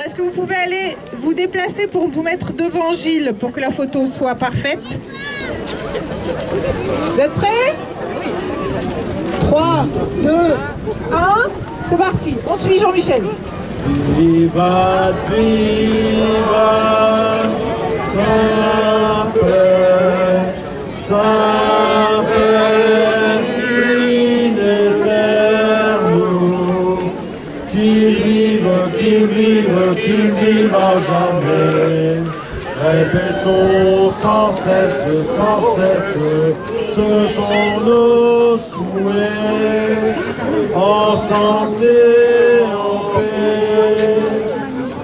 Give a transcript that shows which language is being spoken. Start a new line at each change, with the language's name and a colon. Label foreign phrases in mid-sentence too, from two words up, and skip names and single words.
French: vous pouvez aller vous déplacer pour vous mettre devant Gilles pour que la photo soit parfaite. Vous êtes prêts? 3, 2, 1, c'est parti. On suit Jean-Michel.
Italian: Viva, viva, sempre, sempre, in eterno,
French: qu'il vive à jamais. Répétons sans cesse, ce sont nos souhaits, en santé, en paix.